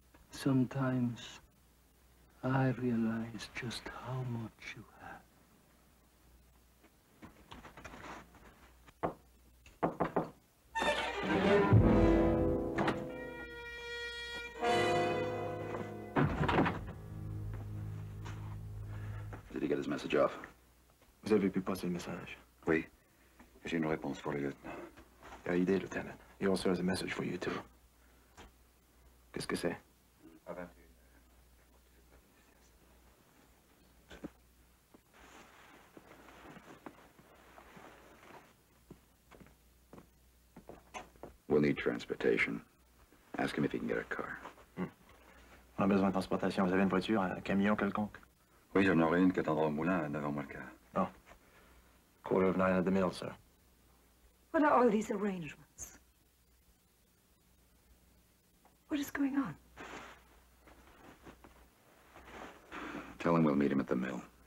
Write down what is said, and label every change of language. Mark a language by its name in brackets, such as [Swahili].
[English] Sometimes I realize just how much you have. Did he get his message off? [French] Vous avez pu passer le message? Oui. J'ai une réponse pour le lieutenant. [English] Yeah, he did, Lieutenant. He also has a message for you, too. [French] Qu'est-ce que c'est? [English] We'll need transportation. Ask him if he can get a car. [French] On a besoin de transportation. Vous avez une voiture, un camion quelconque? Oui, j'en aurai une qui attendra au moulin à 9h moins le quart. [English] Oh. 8:45 at the mill, sir. What are all these arrangements? What is going on? Tell him we'll meet him at the mill.